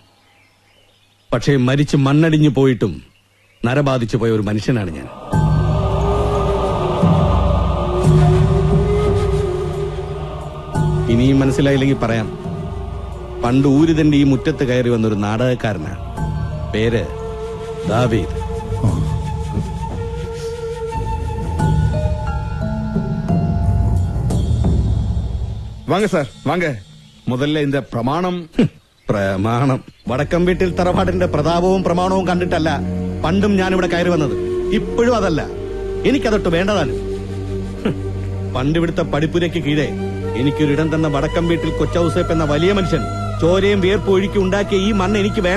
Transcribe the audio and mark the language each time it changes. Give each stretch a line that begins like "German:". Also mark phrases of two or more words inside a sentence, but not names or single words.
Malayalam: പക്ഷേ മരിച്ച് മണ്ണടിഞ്ഞു പോയിട്ടും നരബാധിച്ചു പോയ ഒരു മനുഷ്യനാണ് ഞാൻ. ഇനിയും മനസ്സിലായില്ലെങ്കിൽ പറയാം. പണ്ട് ഊരിതന്റെ ഈ മുറ്റത്ത് കയറി വന്നൊരു നാടകക്കാരനാണ്. പേര് ദാവീദ്.
Tamil: வாங்க சார் வாங்க. முதல்ல இந்த பிரமாணம்.
Malayalam: പ്രമാണം വടക്കം വീട്ടിൽ തറവാടിന്റെ പ്രതാപവും പ്രമാണവും കണ്ടിട്ടല്ല പണ്ടും ഞാനിവിടെ കയറി വന്നത്. ഇപ്പോഴും അതല്ല, എനിക്കതൊട്ട് വേണ്ടതാണ്. പണ്ടിവിടുത്തെ പടിപ്പുരയ്ക്ക് കീഴെ എനിക്കൊരിടം തന്ന വടക്കം വീട്ടിൽ കൊച്ചൌസേപ്പ് എന്ന വലിയ മനുഷ്യൻ ചോരയും വിയർപ്പ് ഒഴുക്കി ഉണ്ടാക്കിയ ഈ മണ്ണ് എനിക്ക് വേണ്ട.